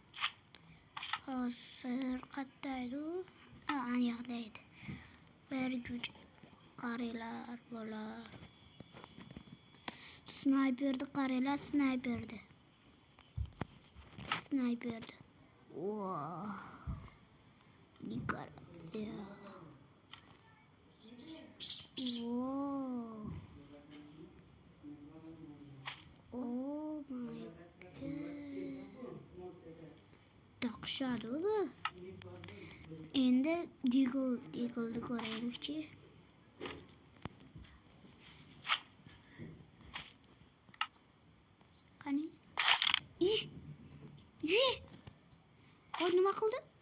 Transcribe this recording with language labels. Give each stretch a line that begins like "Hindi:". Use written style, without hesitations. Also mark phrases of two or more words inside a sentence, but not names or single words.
Uzbek: Hozir qayerdaydi? Yoqdaydi. Bir juj qarilar bo'lar. Snayperni qarilar, snayperni. Wow. Dekoratsiya. Wow.
English: Oh my god.
Uzbek: Dahshat bu. Endi Deagle'ni ko'raylikchi. Qani? Hozir nima qildi?